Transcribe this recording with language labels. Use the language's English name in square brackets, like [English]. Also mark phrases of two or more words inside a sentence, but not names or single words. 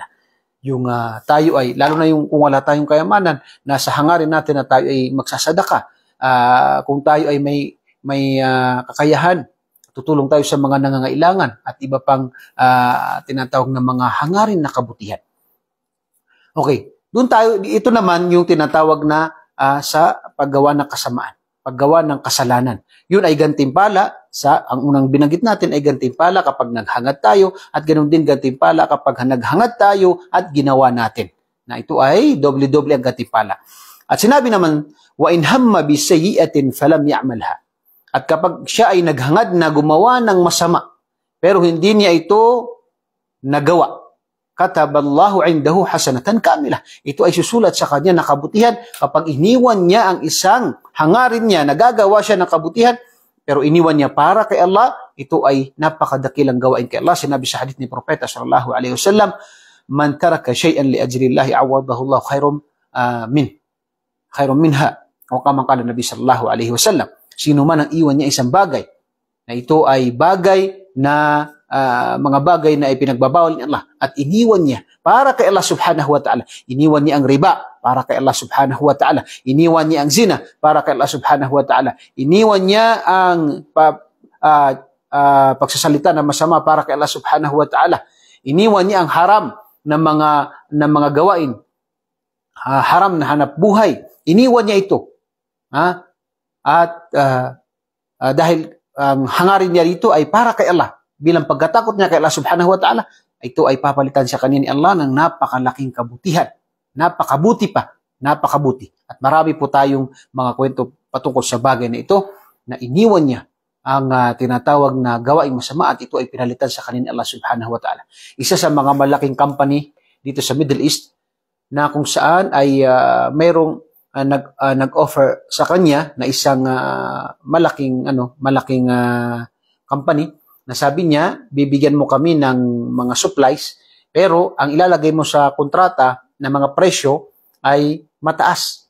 [Filipino] Yung tayo ay, lalo na yung kung wala tayong kayamanan, nasa hangarin natin na tayo ay magsasadaka. Kung tayo ay may kakayahan, tutulong tayo sa mga nangangailangan at iba pang tinatawag na mga hangarin na kabutihan. Okay, doon tayo, ito naman yung tinatawag na sa paggawa ng kasamaan, paggawa ng kasalanan. Yun ay gantimpala ang unang binanggit natin ay gantimpala kapag naghangad tayo at ganoon din gantimpala kapag naghangad tayo at ginawa natin. Na ito ay doble-doble ang gantimpala. At sinabi naman, [Arabic] وإن هم بسيئة فلم يعملها. [Filipino] At kapag siya ay naghangad na gumawa ng masama, pero hindi niya ito nagawa, [Arabic] كتبها الله عنده حسنة كاملة. [Filipino] Ito ay susulat sa kanya na kabutihan kapag iniwan niya ang isang hangarin niya, nagagawa siya ng kabutihan, pero iniwan niya para kay Allah, ito ay napakadakilang gawain kay Allah. Sinabi sa hadith ni Propeta [Arabic] صلى الله عليه وسلم, من ترك شيئا لأجل الله عوضه الله خيرا منها. O كما قال النبي صلى الله عليه وسلم. [Filipino] Sino man ang iwan niya isang bagay na ito ay bagay na mga bagay na ipinagbabawal ni Allah at iniwan niya para kay Allah [Arabic] سبحانه وتعالى. [Filipino] Iniwan niya ang riba para kay Allah [Arabic] سبحانه وتعالى. [Filipino] Iniwan niya ang zina para kay Allah [Arabic] سبحانه وتعالى. [Filipino] Iniwan niya ang pagsasalita na masama para kay Allah [Arabic] سبحانه وتعالى. [Filipino] Iniwan niya ang haram na mga gawain. Haram na hanap buhay. Iniwan niya ito. At dahil ang hangarin niya dito ay para kay Allah, bilang pagkatakot niya kay Allah [Arabic] سبحانه وتعالى, [Filipino] ito ay papalitan sa kanya ni Allah ng napakalaking kabutihan. Napakabuti pa. Napakabuti. At marami po tayong mga kwento patungkol sa bagay na ito na iniwan niya ang tinatawag na gawaing masama at ito ay pinalitan sa kanya ni Allah [Arabic] سبحانه وتعالى. [Filipino] Isa sa mga malaking company dito sa Middle East na kung saan ay mayroong nag-offer sa kanya na isang malaking company na sabi niya, bibigyan mo kami ng mga supplies, pero ang ilalagay mo sa kontrata na mga presyo ay mataas.